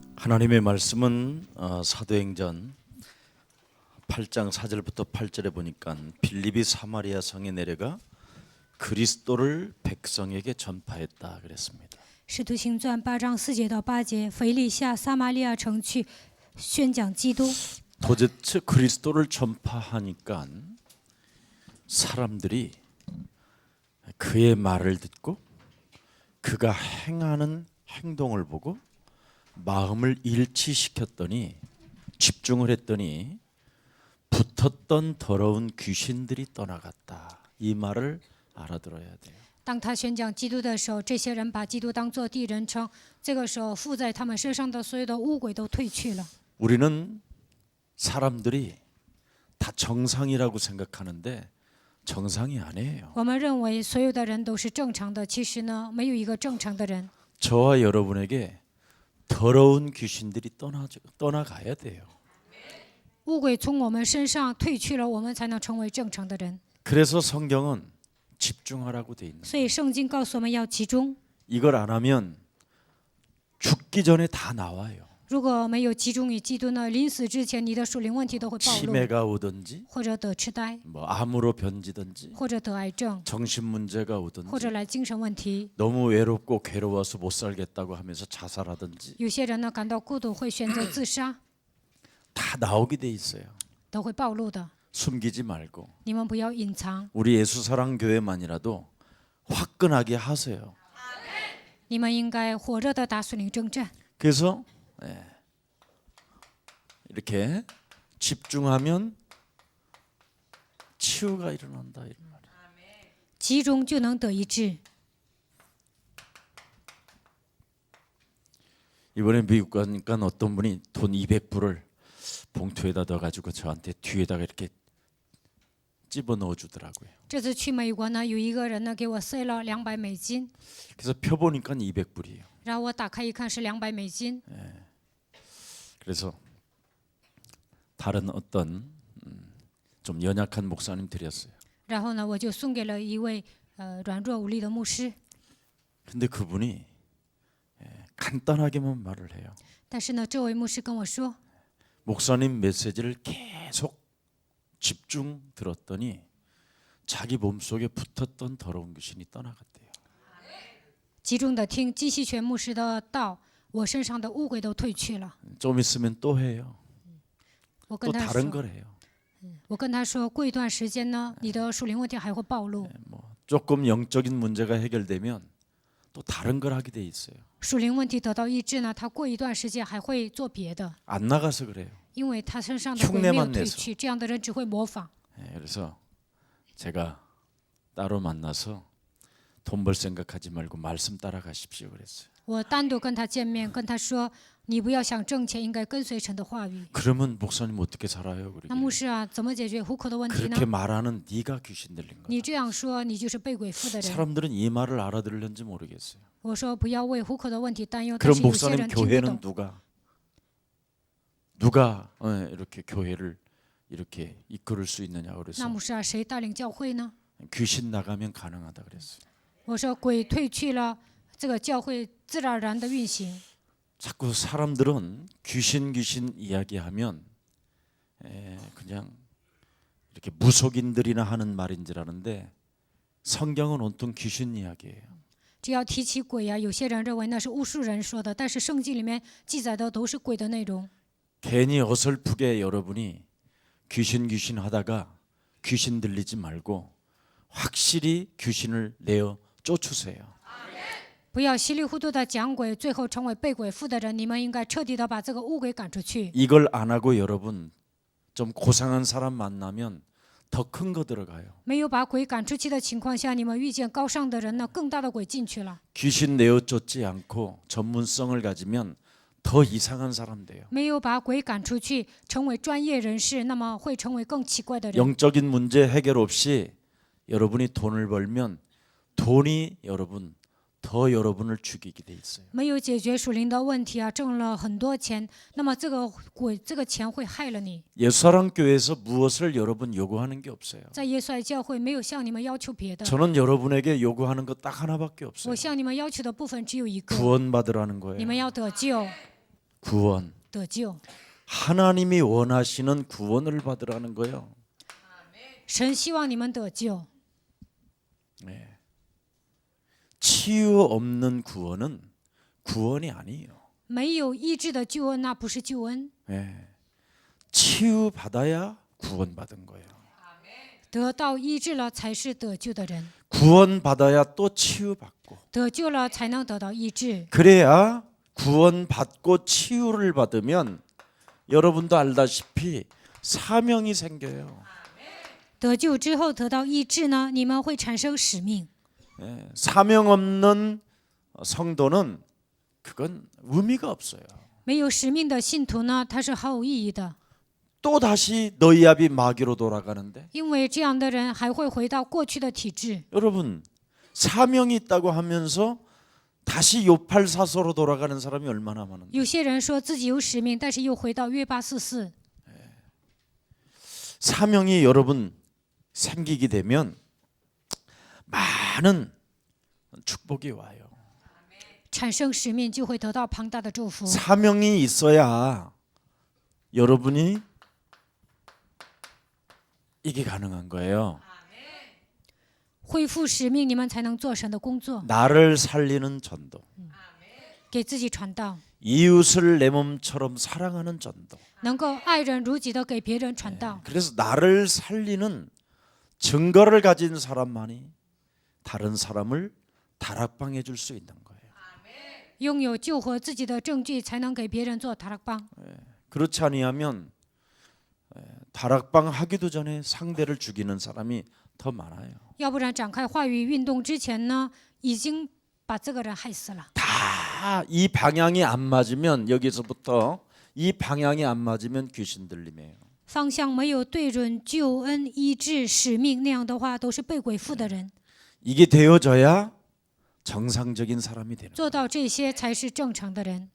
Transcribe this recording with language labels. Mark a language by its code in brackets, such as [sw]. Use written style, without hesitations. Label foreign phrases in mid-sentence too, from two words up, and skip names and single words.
[ko] 하나님의 말씀은 사도행전 8장 4절부터 8절에 보니까 빌립이 사마리아 성에 내려가 그리스도를 백성에게 전파했다 그랬습니다. [zh] 使徒行传8章4节到8节，腓利下撒玛利亚城去宣讲基督。 [ko] 도대체 그리스도를 전파하니까 사람들이 그의 말을 듣고 그가 행하는 행동을 보고 마음을 일치시켰더니 집중을 했더니 붙었던 더러운 귀신들이 떠나갔다. 이 말을 알아들어야 돼요. [zh] 当他宣讲基督的时候，这些人把基督当作第一人称。这个时候，附在他们身上的所有的污鬼都退去了。 [ko] 우리는 사람들이 다 정상이라고 생각하는데 정상이 아니에요. [zh] 我们认为所有的人都是正常的，其实呢，没有一个正常的人。 [ko] 저와 여러분에게 더러운 귀신들이 떠나가야 돼요. [zh] 污鬼从我们身上退去了，我们才能成为正常的人。 [ko] 그래서 성경은 집중하라고 돼 있는. [zh] 所以圣经告诉我们要集中。 [ko] 이걸 안 하면 죽기 전에 다 나와요. [zh] 如果没有集中于基督呢，临死之前，你的属灵问题都会暴露， [ko] 치매가 오든지 [zh] 或者得痴呆， [ko] 뭐 암으로 변지든지 [zh] 或者得癌症， [ko] 정신 문제가 [zh] 或者 [ko] 오든지 [zh] 来精神问题。 [ko] 너무 외롭고 괴로워서 못 살겠다고 하면서 자살하든지 [zh] 有些人呢感到孤独，会选择自杀， [ko] 다 나오게 돼 있어요. [zh] 都会暴露的。 [ko] 숨기지 말고 [zh] 你们不要隐藏， [ko] 우리 예수사랑교회만이라도 화끈하게 하세요. [zh] 你们应该火热的打属灵征战。 [ko] 그래서 이렇게 집중하면 치유가 일어난다 이런 말이에요. [zh] 集中就能得医治。 [ko] 이번에 미국 가니까 어떤 분이 돈 200불을 봉투에다 넣어가지고 저한테 뒤에다가 이렇게 집어 넣어주더라고요. [zh] 这次去美国呢，有一个人呢给我塞了$200， [ko] 그래서 펴보니까 200불이에요. [zh] 然后我打开一看是$200。 [ko] 그래서 다른 어떤 좀 연약한 목사님 드렸어요. [zh] 然后呢，我就送给了一位软弱无力的牧师。 [ko] 근데 그분이 간단하게만 말을 해요. [zh] 但是呢，这位牧师跟我说， [ko] 목사님 메시지를 계속 집중 들었더니 자기 몸속에 붙었던 더러운 귀신이 떠나갔대요. [zh] 集中的听基西全牧师的道，我身上的污鬼都退去了。 [ko] 좀 있으면 또 해요. [zh] 我 [ko] 또 [zh] 跟他 [ko] 다른 [zh] 说， [ko] 걸 해요. [zh] 我跟他说，过一段时间呢，你的属灵问题还会暴露， [ko] 뭐 조금 영적인 문제가 해결되면 또 다른 걸 하게 돼 있어요. [zh] 属灵问题得到医治呢，他过一段时间还会做别的， [ko] 안 나가서 그래요. [zh] 因为他身上的鬼没有 [ko] 흉내만 [zh] 退 [ko] 내서 [zh] 去，这样的人只会模仿。 [ko] 그래서 제가 따로 만나서 돈 벌 생각하지 말고 말씀 따라가십시오 그랬어요. [zh] 我单独跟他见面，跟他说，你不要想挣钱，应该跟随神的话语。 [ko] 그러면 목사님 어떻게 살아요? [zh] 那牧师啊，怎么解决糊口的问题呢 [ko] 그렇게 ？ 말하는 네가 귀신 들린 거다. [zh] 你这样说，你就是被鬼附的人。 [ko] 사람들은 이 말을 알아들을는지 모르겠어요. [zh] 我说不要为糊口的问题担忧，但 [ko] 그럼 [zh] 是有些 [ko] 목사님 [zh] 人听不 [ko] 교회는 [zh] 懂。 [ko] 누가 이렇게 교회를 이렇게 이끌을 수 있느냐 [zh] 那 [ko] 그래서 [zh] 牧师啊，谁带领教会呢？ [ko] 귀신 나가면 가능하다 그랬어요. [zh] 我说鬼退去了，这个教会自然而然的运行。 [ko] 자꾸 사람들은 귀신 이야기하면 그냥 이렇게 무속인들이나 하는 말인 줄 아는데 성경은 온통 귀신 이야기예요. [zh] 只要提起鬼啊，有些人认为那是巫术人说的，但是圣经里面记载的都是鬼的内容。 [ko] 괜히 어설프게 여러분이 귀신 하다가 귀신 들리지 말고 확실히 귀신을 내어 쫓으세요. [zh] 不要稀里糊涂的讲鬼，最后成为被鬼附的人。你们应该彻底的把这个污鬼赶出去。 [ko] 이걸 안 하고 여러분 좀 고상한 사람 만나면 더 큰 거 들어가요. [zh] 没有把鬼赶出去的情况下，你们遇见高尚的人呢，更大的鬼进去了。 [ko] 귀신 내어 쫓지 않고 전문성을 가지면 더 이상한 사람 돼요. [zh] 没有把鬼赶出去，成为专业人士，那么会成为更奇怪的人。 [ko] 영적인 문제 해결 없이 여러분이 돈을 벌면 돈이 더 여러분을 죽이게 돼 있어요. [zh] 没有解决属灵的问题啊，挣了很多钱，那么这个钱会害了你。 [ko] 예수사랑교회에서 무엇을 여러분 요구하는 게 없어요. [zh] 在耶稣爱教会没有向你们要求别的， [ko] 저는 여러분에게 요구하는 거 딱 하나밖에 없어요. [zh] 我向你们要求的部分只有一个， [ko] 구원받으라는 [zh] 你 [ko] 거예요. [zh] 们要得救。 [ko] 구원. [zh] 得救。 [ko] 하나님이 원하시는 구원을 받으라는 거예요. [zh] 神希望你们得救， [ko] 치유 없는 구원은 구원이 아니에요. [zh] 没有医治的救恩，那不是救恩。 [ko] 치유 받아야 구원 받은 거예요. [zh] 得到医治了才是得救的人， [ko] 구원 받아야 또 치유 받고. [zh] 得救了才能得到医治。 [ko] 그래야 구원 받고 치유를 받으면 여러분도 알다시피 사명이 생겨요. [zh] 得救之后得到医治呢，你们会产生使命。 [ko] 사명 없는 성도는 그건 의미가 없어요. [zh] 没有使命的信徒呢，他是毫无意义的， [ko] 또 다시 너희 앞이 마귀로 돌아가는데 [zh] 因为这样的人还会回到过去的体制。 [ko] 여러분 사명이 있다고 하면서 다시 요팔사서로 돌아가는 사람이 얼마나 많은데 [zh] 有些人说自己有使命，但是又回到约巴四四。 [ko] 사명이 여러분 생기게 되면 많은 축복이 와요. [zh] 产生使命就会得到庞大的祝福。 [ko] 사명이 있어야 여러분이 이게 가능한 거예요. [zh] 恢复使命，你们才能做神的工作， [ko] 나를 살리는 전도, [zh] 给自己传道， [ko] 이웃을 내 몸처럼 사랑하는 전도. [zh] 能够爱人如己的给别人传道。 [ko] 그래서 나를 살리는 증거를 가진 사람만이 다른 사람을 다락방해 줄 수 있는 거예요. [zh] 拥有救活自己的证据，才能给别人做塔拉邦。 [ko] 그렇지 아니하면 다락방 하기도 전에 상대를 죽이는 사람이 더 많아요. [zh] 要不然展开话语运动之前呢，已经把这个人害死了。 [ko] 다 이 방향이 안 맞으면 여기서부터 이 방향이 안 맞으면 귀신 들림이에요. [zh] 方向没有对准救恩、医治、使命，那样的话都是被鬼附的人。 [ko] 이게 되어져야 정상적인 사람이 되는 거예요. [zh] 做到这些才是正常的人。